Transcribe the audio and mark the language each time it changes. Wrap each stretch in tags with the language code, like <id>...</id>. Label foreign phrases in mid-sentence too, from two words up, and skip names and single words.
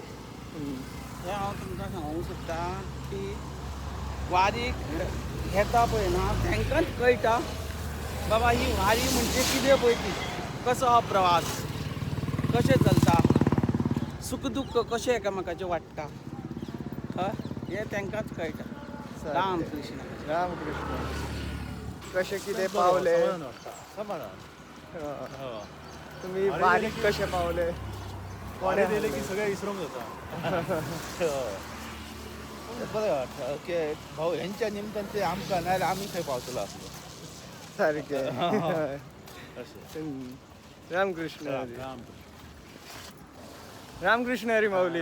<kok>हें हांव तुमकां सांगूंक सोदता की वारीक घेता पळय ना तांकांच कळटा बाबा ही वारी म्हणजे कितें पळय ती. कसो हो प्रवास कशें चलता सुख दुख्ख कशें एकामेकाचें वाडटा हें तांकांच कळटा. राम कृष्ण रामकृष्ण. कसे किती पावले तुम्ही वारीक कसे पावले कोणे दिले की सगळे विसरूंक जाता. बरें वाटता ओके भाऊ ह्यांच्या निमतान ते आमकां नाल्यार आमी खंय पावतलो आसलो सारखे अशें. रामकृष्ण हरी. रामकृष्ण हरी माऊली.</kok>